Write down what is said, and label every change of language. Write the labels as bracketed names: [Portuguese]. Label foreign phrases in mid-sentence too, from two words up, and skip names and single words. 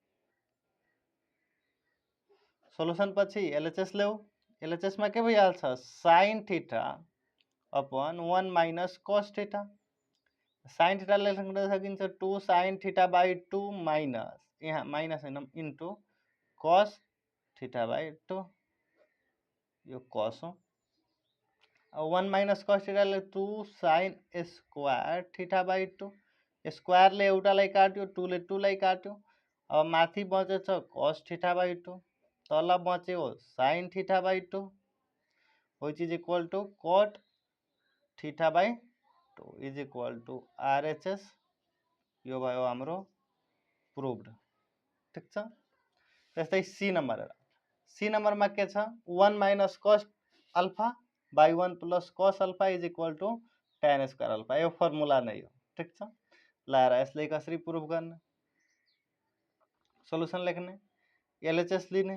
[Nepali] सोलुसन पछि LHS ल्याऊ LHS मा के भइहाल्छ [English] sin theta upon 1 minus cos theta sin theta [Nepali] लेख्न सकिन्छ 2 [English] sin theta by 2 minus [Nepali] यहाँ माइनस हैन [English] into cos theta by 2 [Nepali] यो cos हो 1 माइनस cos थीटा ले [English] 2 sin square theta by 2 square [Nepali] ले एउटालाई काट्यो 2 ले 2 लाई काट्यो अब माथि बचेछ [English] cos theta by 2 [Nepali] तल बच्यो [English] sin theta by 2 which is equal to cot theta by 2 is equal to RHS. [Nepali] यो भयो हाम्रो प्रुभड। ठीक छ। त्यस्तै सी नम्बर हेर, सी नम्बरमा के छ [English] 1 minus cos alpha by 1 plus cos alpha is equal to tan square alpha. [Nepali] यो फर्मुला नै हो। ठीक छ। ल हेर यसलाई कसरी प्रुभ गर्ने, सोलुसन लेख्ने, एलएचएस लिने।